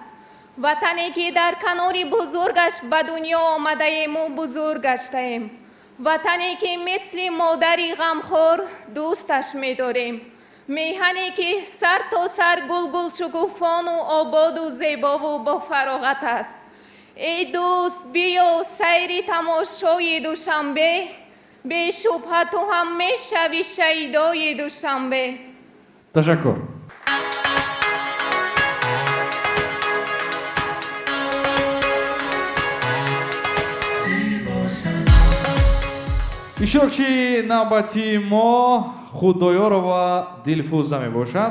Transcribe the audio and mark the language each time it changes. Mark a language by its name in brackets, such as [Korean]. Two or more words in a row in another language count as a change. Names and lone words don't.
[Tajik] ватане ки дар канори бузургаш ба дунё омадаему бузург гаштаем. ватане ки мисли модари ғамхор дӯсташ медорем. меҳане ки сар то сар гулгулшукуфону ободу зебову бо фароғат аст. эй дӯст биё сайри тамошои Душанбе, ба шубҳа ту ҳам мешавӣ шайдои Душанбе. تشکر. иштирокчии навбатии мо Худоёрова Дилфуза мебошад.